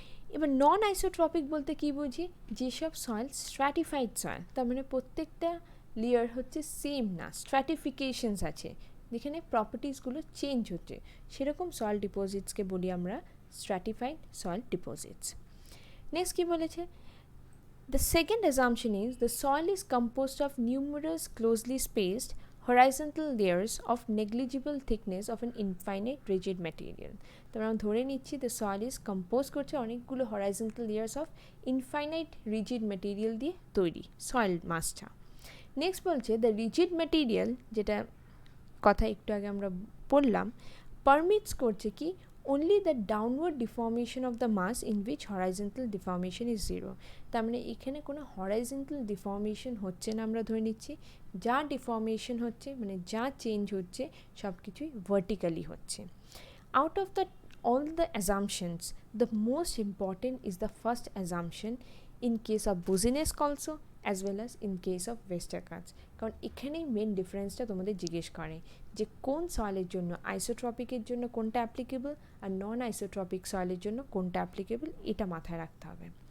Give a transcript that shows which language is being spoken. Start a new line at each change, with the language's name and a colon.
Bangla: এবার নন আইসোট্রপিক বলতে কি বুঝি, যেসব সয়েল স্ট্র্যাটিফাইড সয়েল, তার মানে প্রত্যেকটা লেয়ার হচ্ছে সেম না, স্ট্র্যাটিফিকেশনস আছে যেখানে প্রপার্টিজগুলো চেঞ্জ হচ্ছে, সেরকম সয়েল ডিপোজিটসকে বলি আমরা stratified soil deposits. Next কি বলেছে,
English: the second assumption is the soil is composed of numerous closely spaced horizontal layers of negligible thickness of an infinite rigid material।
Bangla: তো আমরা ধরে নিচ্ছি
English: the soil is composed
Bangla: করছে অনেকগুলো
English: horizontal layers of infinite rigid material
Bangla: দিয়ে তৈরি soil মাসটা।
English: next বলছে the rigid material,
Bangla: যেটা কথা একটু আগে আমরা বললাম,
English: permits করছে কি only the downward deformation of the mass in which horizontal deformation is zero।
Bangla: তার মানে এখানে কোনো horizontal deformation হচ্ছে না আমরা ধরে নিচ্ছি, যা ডিফর্মেশন হচ্ছে মানে যা চেঞ্জ হচ্ছে সব কিছুই ভার্টিক্যালি হচ্ছে।
English: out of the all the assumptions the most important is the first assumption in case of Boussinesq also as well as in case of Westergaard's,
Bangla: কারণ এখানেই মেন ডিফারেন্সটা তোমাদের জিজ্ঞেস করে যে কোন সয়েলের জন্য আইসোট্রপিকের জন্য কোনটা অ্যাপ্লিকেবল আর নন আইসোট্রপিক সয়েলের জন্য কোনটা অ্যাপ্লিকেবল, এটা মাথায় রাখতে হবে।